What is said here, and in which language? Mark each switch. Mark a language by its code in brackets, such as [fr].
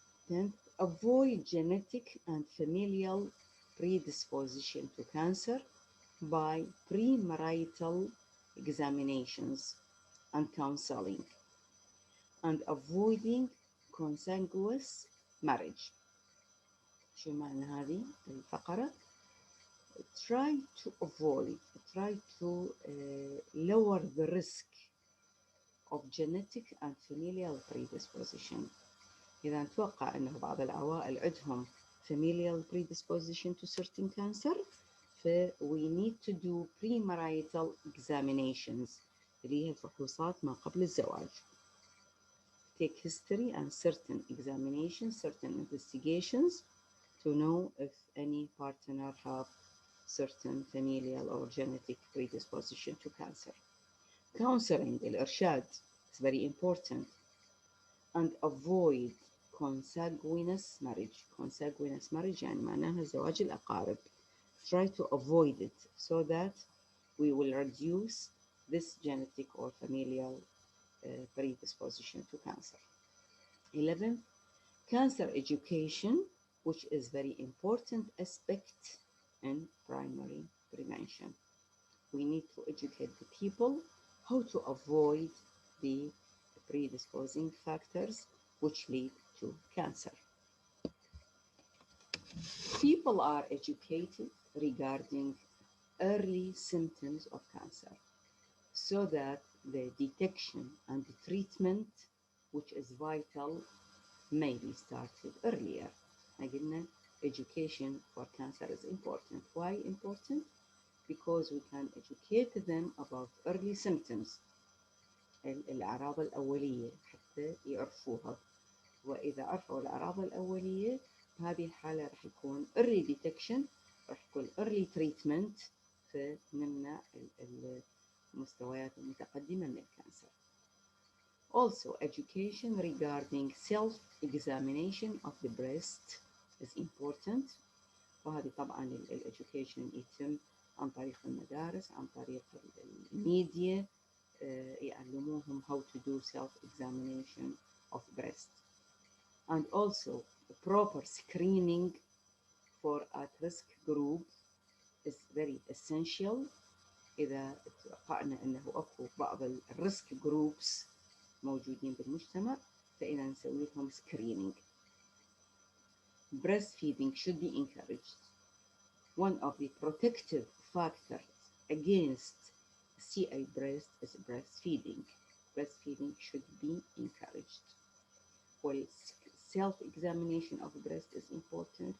[en] 10th, avoid genetic and familial predisposition to cancer by premarital examinations and counseling, and avoiding consanguous marriage. [ar] شو معنى هذه الفقرة؟ [en] Try to avoid, try to lower the risk of genetic and familial predisposition. [ar] إذا نتوقع أنه بعض العوائل عندهم [en] familial predisposition to certain cancer, we need to do premarital examinations [ar] اللي هي الفحوصات ما قبل الزواج. [en] Take history and certain examinations, certain investigations to know if any partner have certain familial or genetic predisposition to cancer. Counseling, الإرشاد, is very important. And avoid consanguineous marriage. [ar] Consanguineous marriage يعني معناها زواج الأقارب. [en] Try to avoid it so that we will reduce this genetic or familial predisposition to cancer. 11, cancer education, which is very important aspect in primary prevention. We need to educate the people how to avoid the predisposing factors which lead to cancer. People are educated regarding early symptoms of cancer so that the detection and the treatment, which is vital, may be started earlier. قلنا education for cancer is important. Why important? Because we can educate them about early symptoms, [ar] الأعراض الأولية حتى يعرفوها. وإذا عرفوا الأعراض الأولية بهذه الحالة راح يكون early detection، راح يكون early treatment، فنمنع المستويات المتقدمة من الكانسر. [en] Also, education regarding self-examination of the breast is important. [ar] وهذه طبعا education يتم عن طريق المدارس، عن طريق الميديا، يعلموهم [en] how to do self-examination of breast. And also proper screening for at-risk group is very essential. [ar] إذا توقعنا أنه أكو بعض الريسك جروبس موجودين بالمجتمع فإذا نسوي لهم screening. [en] Breastfeeding should be encouraged. One of the protective factors against CA breast is breastfeeding. Breastfeeding should be encouraged. Well, self-examination of breast is important.